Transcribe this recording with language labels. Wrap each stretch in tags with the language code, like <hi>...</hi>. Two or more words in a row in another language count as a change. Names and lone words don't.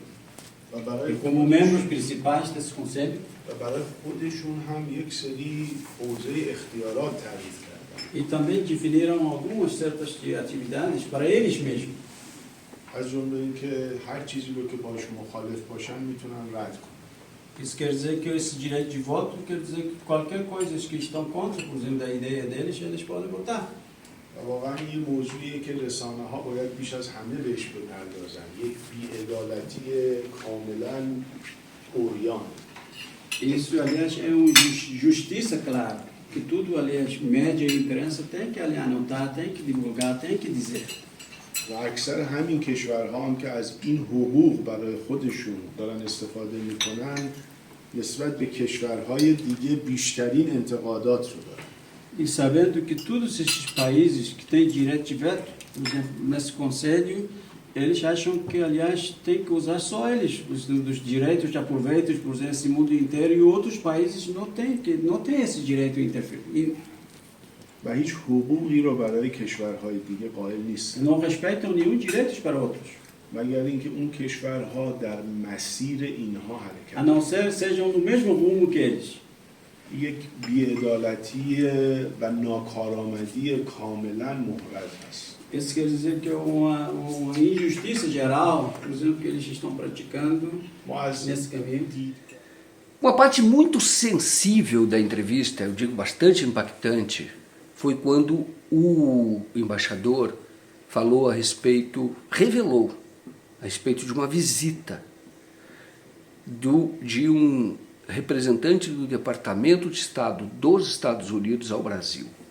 <pt>E como membros principais desse conselho, e também definiram algumas certas atividades para eles mesmos. Isso quer dizer que esse direito de voto quer dizer que qualquer coisa que estão contra, por exemplo, da ideia deles, eles podem votar.</pt> <fa>واقعا این موضوعیه که رسانه‌ها باید بیش از همه بهش بپردازن، یک بی‌عدالتی کاملا عریان.</fa> <pt>Isso, aliás, é uma justiça clara, que tudo, aliás, média e imprensa tem que anotar, tem que divulgar, tem que dizer.</pt> <fa>و اکثر همین کشورها هم که از این حقوق برای خودشون دارن استفاده میکنن نسبت به کشورهای دیگه بیشترین انتقادات رو دارن.</fa> <pt>E sabendo que todos esses países que têm direito de veto, por exemplo, nesse conselho, eles acham que, aliás, tem que usar só eles, dos direitos de aproveitos, por exemplo, esse mundo inteiro, e outros países não têm esse direito de interferir.</pt> <fa>و هیچ حقوقی رو برای کشورهای دیگه قائل نیستن.</fa> <pt>Não respeitam nenhum direito para outros.</pt> <fa>مگر اینکه اون کشورها در مسیر اینها حرکت</fa> <pt>A não ser sejam no mesmo rumo que eles.</pt> <fa>یک بی‌عدالتی و ناکارآمدی کاملا محرز است.</fa> <pt>Isso quer dizer que é uma injustiça geral, por exemplo, que eles estão praticando</pt> <fa>ما از</fa> <pt>nesse caminho. Uma parte muito sensível da entrevista, eu digo bastante impactante, foi quando o embaixador falou a respeito, revelou a respeito de uma visita de um representante do Departamento de Estado dos Estados Unidos ao Brasil.</pt>